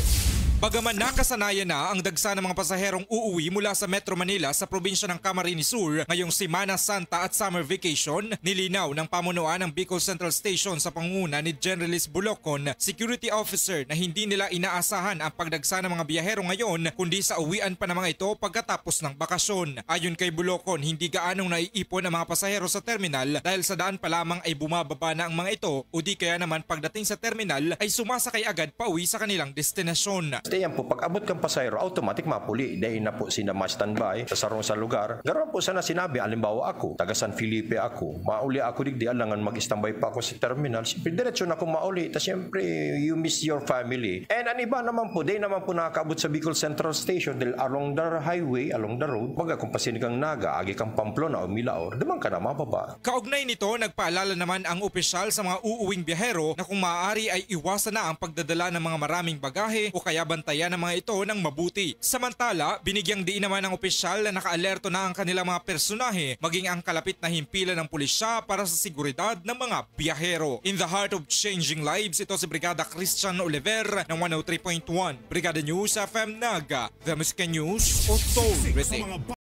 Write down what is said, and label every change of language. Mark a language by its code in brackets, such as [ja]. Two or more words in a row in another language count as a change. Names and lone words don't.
[tl] Bagaman nakasanayan na ang dagsa ng mga pasaherong uuwi mula sa Metro Manila sa probinsya ng Camarines Sur ngayong Semana Santa at [en] summer vacation, [tl] nilinaw ng pamunuan ng Bicol Central Station sa pangunguna ni Generalist Bulocon, security officer, na hindi nila inaasahan ang pagdagsa ng mga biyahero ngayon kundi sa uwian pa ng mga ito pagkatapos ng bakasyon. Ayon kay Bulocon, hindi gaanong naiipon ang mga pasahero sa terminal dahil sa daan pa lamang ay bumababa na ang mga ito o di kaya naman pagdating sa terminal ay sumasakay agad pauwi sa kanilang destinasyon. [bik] Yan po, pag abot kang pasayro, automatic mapuli. Dahil na po sina ma-standby sa sarong sa lugar. Garon po sana sinabi, alimbawa ako, taga San Felipe ako, mauli ako digdi, alangan mag-standby pa ako sa terminal. Siyempre, diretso na ako mauli. Tapos siyempre, [en] you miss your family. [bik] And ang iba naman po, dahil naman po nakakabot sa Bicol Central Station dahil [en] along the highway, along the road, [bik] pag kung pasinigang Naga, agi kang Pamplona o Milaor, damang ka na mababa. [tl] Kaugnay nito, nagpaalala naman ang opisyal sa mga uuwing biyahero na kung maaari ay iwasan na ang pagdadala ng mga maraming bagahe o kaya bantayan ng mga ito ng mabuti. Samantala, binigyang diin naman ng opisyal na nakaalerto na ang kanilang mga personahe maging ang kalapit na himpilan ng pulisya para sa seguridad ng mga biyahero. [en] In the heart of changing lives, [tl] ito si Brigada Christian Oliver ng 103.1 Brigada News FM Naga, [en] The Music News Authority.